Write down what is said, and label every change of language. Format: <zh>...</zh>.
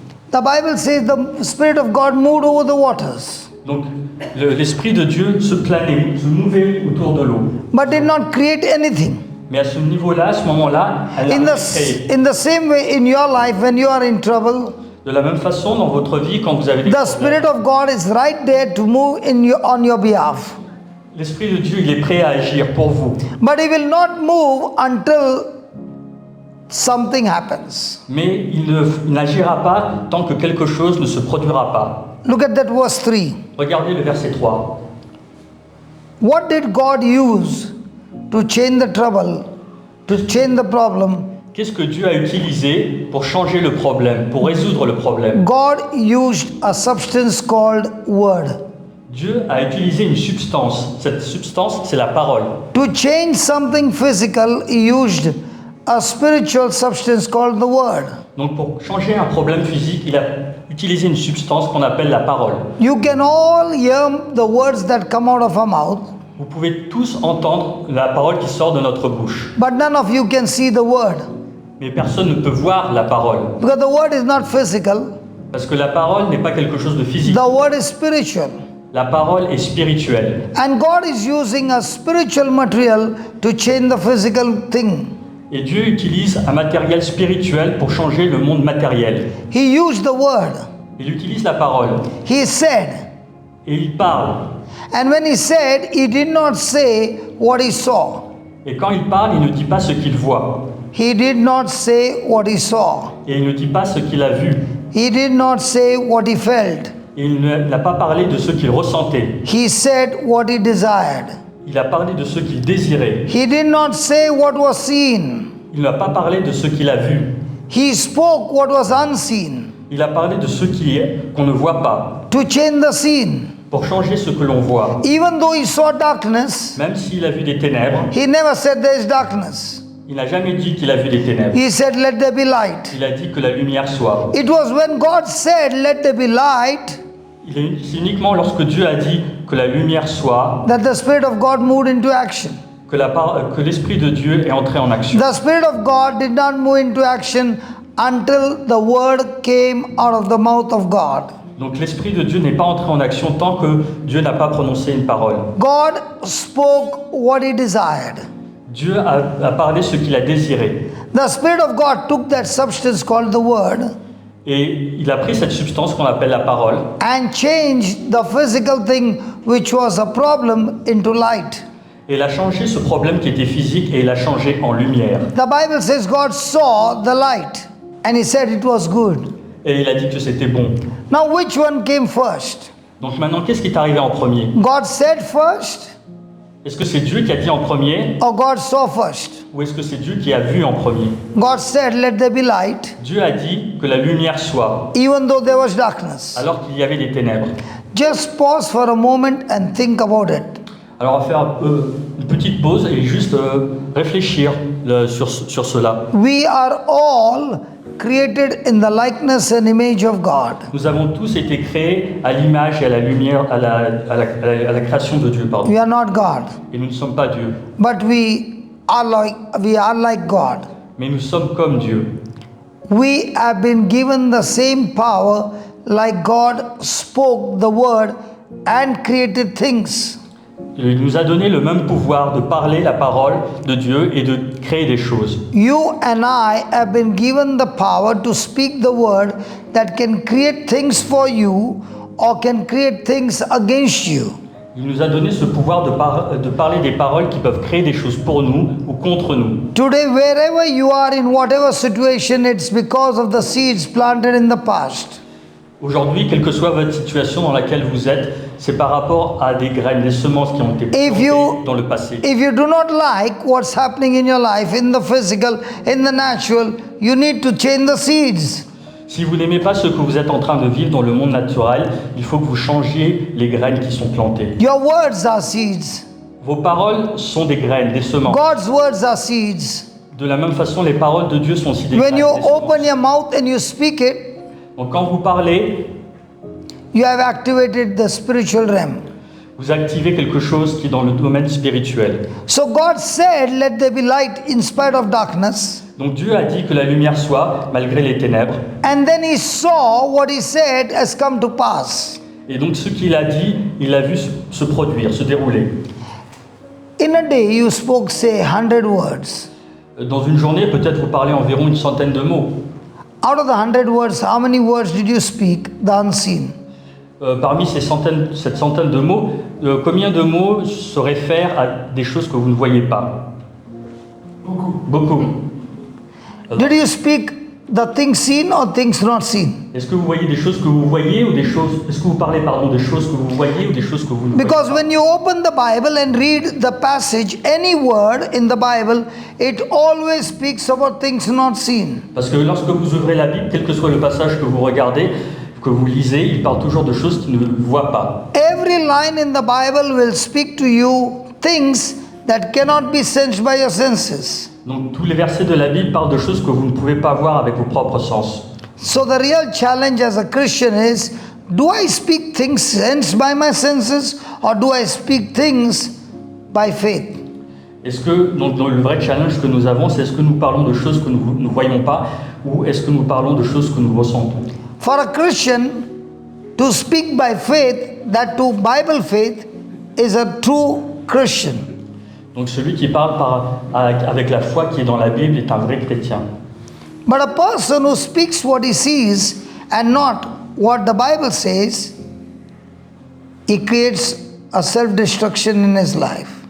<en>The Bible says the Spirit of God moved over the waters.</en> <fr>Donc l'Esprit de Dieu se planait, se mouvait autour de l'eau.</fr> <en>but did not create anything.</en> <fr>Mais à ce niveau-là, à ce moment-là, elle n'a</fr> <en>In</en> <fr>rien</fr> <en>the,</en> <fr>créé.</fr> <en>in the same way, in your life, when you are in trouble,</en> <fr>De la même façon, dans votre vie, quand vous avez des</fr> <en>the</en> <fr>problèmes,</fr> <en>Spirit of God is right there to move on your behalf.</en> <fr>l'Esprit de Dieu, il est prêt à agir pour vous.</fr> <en>But He will not move until something happens.</en> <fr>Mais il n'agira pas tant que quelque chose ne se produira pas.</fr> <en>Look at that verse 3.</en> <fr>Regardez le verset 3.</fr> <en>What did God use to change the trouble, to change the problem?</en> <fr>Qu'est-ce que Dieu a utilisé pour changer le problème, pour résoudre le problème?</fr> <en>God used a substance called word.</en> <fr>Dieu a utilisé une substance. Cette substance, c'est la parole.</fr> <en>To change something physical, He used a spiritual substance called the word.</en> <fr>Donc pour changer un problème physique, il a utilisé une substance qu'on appelle la parole.</fr> <en>You can all hear the words that come out of our mouth,</en> <fr>Vous pouvez tous entendre la parole qui sort de notre bouche.</fr> <en>but none of you can see the word.</en> <fr>Mais personne ne peut voir la parole.</fr> <en>Because the word is not physical,</en> <fr>Parce que la parole n'est pas quelque chose de physique.</fr> <en>the word is spiritual.</en> <fr>La parole est spirituelle.</fr> <en>And God is using a spiritual material to change the physical thing.</en> <fr>Et Dieu utilise un matériel spirituel pour changer le monde matériel.</fr> <en>He used the word.</en> <fr>Il utilise la parole.</fr> <en>He said.</en> <fr>Et il parle.</fr> <en>And when He said, He did not say what He saw.</en> <fr>Et quand il parle, il ne dit pas ce qu'il voit.</fr> <en>He did not say what He saw.</en> <fr>Et il ne dit pas ce qu'il a vu.</fr> <en>He did not say what He felt.</en> <fr>Et il n'a pas parlé de ce qu'il ressentait.</fr> <en>He said what He desired.</en> <fr>Il a parlé de ce qu'il désirait.</fr> <en>He did not say what was seen.</en> <fr>Il n'a pas parlé de ce qu'il a vu.</fr> <en>He spoke what was unseen</en> <fr>Il a parlé de ce qui est, qu'on ne voit pas,</fr> <en>to change the scene.</en> <fr>pour changer ce que l'on voit.</fr> <en>Even though He saw darkness,</en> <fr>Même s'il a vu des ténèbres,</fr> <en>He never said there is darkness.</en> <fr>il n'a jamais dit qu'il a vu des ténèbres.</fr> <en>He said, let there be light.</en> <fr>Il a dit que la lumière soit.</fr> <en>It was when God said, let there be light,</en> <fr>C'est uniquement lorsque Dieu a dit que la lumière soit,</fr> <en>that the Spirit of God moved into action.</en> <fr>que l'Esprit de Dieu est entré en action.</fr> <en>The Spirit of God did not move into action until the word came out of the mouth of God.</en> <fr>Donc l'Esprit de Dieu n'est pas entré en action tant que Dieu n'a pas prononcé une parole.</fr> <en>God spoke what He desired.</en> <fr>Dieu a parlé ce qu'il a désiré.</fr> <en>The Spirit of God took that substance called the word</en> <fr>Et il a pris cette substance qu'on appelle la parole</fr> <en>and changed the physical thing which was a problem into light.</en> <fr>et il a changé ce problème qui était physique et il l'a changé en lumière.</fr> <en>The Bible says God saw the light and He said it was good.</en> <fr>Et il a dit que c'était bon.</fr> <en>Now which one came first?</en> <fr>Donc maintenant, qu'est-ce qui est arrivé en premier?</fr> <en>God said first</en> <fr>Est-ce que c'est Dieu qui a dit en premier</fr> <en>or God saw first?</en> <fr>ou est-ce que c'est Dieu qui a vu en premier?</fr> <en>God said, let there be light,</en> <fr>Dieu a dit que la lumière soit,</fr> <en>even though there was darkness.</en> <fr>alors qu'il y avait des ténèbres.</fr> <en>Just pause for a moment and think about it.</en> <fr>Alors on va faire une petite pause et juste réfléchir sur cela.</fr> <en>We are all created in the likeness and image of God.</en> <fr>Nous avons tous été créés à l'image et à la lumière, à la création de Dieu, pardon.</fr> <en>We are not God,</en> <fr>Et nous ne sommes pas Dieu,</fr> <en>but we are like God.</en> <fr>mais nous sommes comme Dieu.</fr> <en>We have been given the same power like God spoke the word and created things.</en> <fr>Il nous a donné le même pouvoir de parler la parole de Dieu et de créer des choses.</fr> <en>You and I have been given the power to speak the word that can create things for you or can create things against you.</en> <fr>Il nous a donné ce pouvoir de parler des paroles qui peuvent créer des choses pour nous ou contre nous.</fr> <en>Today, wherever you are in whatever situation, it's because of the seeds planted in the past.</en> <fr>Aujourd'hui, quelle que soit votre situation dans laquelle vous êtes, c'est par rapport à des graines, des semences qui ont été plantées dans le passé.</fr> <en>If you do not like what's happening in your life, in the physical, in the natural, you need to change the seeds.</en> <fr>Si vous n'aimez pas ce que vous êtes en train de vivre dans le monde naturel, il faut que vous changiez les graines qui sont plantées.</fr> <en>Your words are seeds.</en> <fr>Vos paroles sont des graines, des semences.</fr> <en>God's words are seeds.</en> <fr>De la même façon, les paroles de Dieu sont aussi des graines,</fr> <en>When you</en> <fr>des semences.</fr> <en>open your mouth and you speak it,</en> <fr>Donc quand vous parlez,</fr> <en>you have activated the spiritual realm.</en> <fr>vous activez quelque chose qui est dans le domaine spirituel.</fr> <en>So God said, let there be light in spite of darkness.</en> <fr>Donc Dieu a dit que la lumière soit, malgré les ténèbres.</fr> <en>And then He saw what He said has come to pass.</en> <fr>Et donc ce qu'il a dit, il a vu se produire, se dérouler.</fr> <en>In a day, you spoke, say, 100 words.</en> <fr>Dans une journée, peut-être vous parlez environ une centaine de mots.</fr> <en>Out of the 100 words, how many words did you speak? The unseen.</en> <fr>Parmi cette centaine de mots, combien de mots se réfèrent à des choses que vous ne voyez pas? Beaucoup.</fr> <en>Did you speak the things seen or things not seen?</en> <fr>Est-ce que vous voyez des choses que vous voyez ou des choses... Est-ce que vous parlez, des choses que vous voyez ou des choses que vous ne voyez</fr> <en>Because</en> <fr>pas?</fr> <en>when you open the Bible and read the passage, any word in the Bible, it always speaks about things not seen.</en> <fr>Parce que lorsque vous ouvrez la Bible, quel que soit le passage que vous regardez, que vous lisez, il parle toujours de choses qu'il ne voit pas.</fr> <en>Every line in the Bible will speak to you things that cannot be sensed by your senses.</en> <fr>Donc tous les versets de la Bible parlent de choses que vous ne pouvez pas voir avec vos propres sens.</fr> <en>So the real challenge as a Christian is, do I speak things sensed by my senses or do I speak things by faith?</en> <fr>Est-ce que, donc le vrai challenge que nous avons, c'est est-ce que nous parlons de choses que nous ne voyons pas ou est-ce que nous parlons de choses que nous ressentons?</fr> <en>For a Christian to speak by faith, that to Bible faith, is a true Christian.</en> <fr>Donc celui qui parle avec la foi qui est dans la Bible est un vrai chrétien.</fr> <en>But a person who speaks what he sees and not what the Bible says, he creates a self-destruction in his life.</en>